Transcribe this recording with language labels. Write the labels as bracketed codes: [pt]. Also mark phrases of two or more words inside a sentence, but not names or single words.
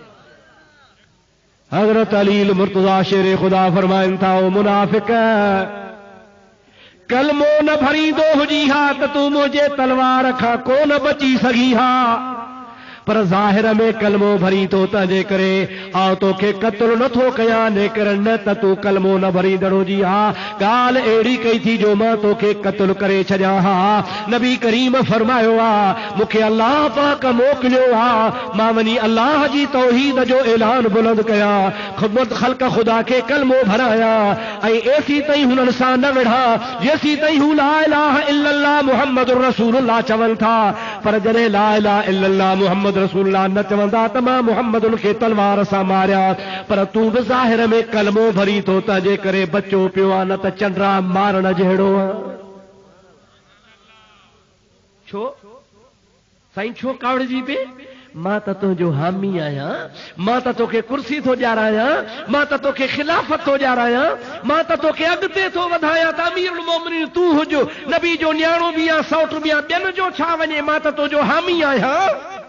[sd] हजरत अली मुर्तज़ा शेरे खुदा फरमाइनि था, ओ मुनाफिक, कलमो न भरींदो हुजी हा त तूं मुंहिंजे तलवार खां कोन बची सघी हा, पर ज़ाहिर में कलमो भरी तो तंहिंजे करे आउं तोखे क़त्ल नथो कयां, लेकिन न त तूं कलमो न भरींदड़ हुजी हा, ॻाल्हि अहिड़ी कई थी जो मां तोखे क़त्ल करे छॾियां हा। नबी करीम फरमायो आहे, मूंखे अल्लाह पाक मोकिलियो आहे, मां वञी अल्लाह जी तौहीद जो ऐलान बुलंद कयां, ख़ुद ख़ल्क़ ख़ुदा खे कलमो भरायां, ऐं एसी ताईं हुननि सां न विढ़ा जेसी ताईं हू [ar] لا إله إلا الله محمد رسول الله [sd] चवनि था। पर जॾहिं [ar] لا إله إلا الله محمد رسول الله [sd] न चवंदा त मां मुहम्मद खे तलवार सां मारिया, पर तूं बि ज़ाहिर में कलमो भरी तो तंहिंजे करे बचो पियो आहे, न त चंडरा मारण जहिड़ो आहे। छो साईं, छो कावड़जी पे? मां त तुंहिंजो हामी आहियां, मां त तोखे कुर्सी थो ॾियारायां, मां त तोखे खिलाफ़त थो ॾियारायां, मां त तोखे अॻिते थो वधायां, त अमीरुल मोमिनीन तूं हुज, नबी जो न्याणो बि आहे, सौट बि आहे, ॿियनि जो छा वञे, मां त तुंहिंजो हामी आहियां।